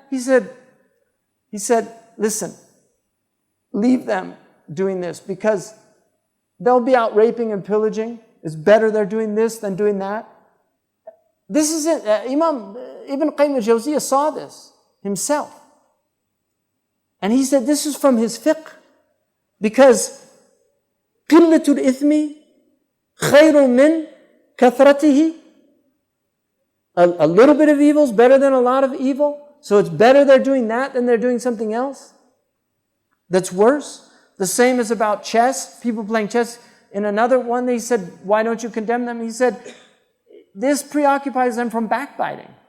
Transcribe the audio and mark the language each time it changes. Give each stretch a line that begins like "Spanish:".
English: He said, listen, leave them doing this because they'll be out raping and pillaging. It's better they're doing this than doing that. This is it. Imam Ibn Qayyim al-Jawziyah saw this himself. And he said this is from his fiqh. Because
Arabic: قِلَّةُ الْإِثْمِ خَيْرٌ مِّن كَثْرَتِهِ.
English: A little bit of evil is better than a lot of evil. So it's better they're doing that than they're doing something else that's worse. The same is about chess. People playing chess. In another one, they said, why don't you condemn them? He said, this preoccupies them from backbiting.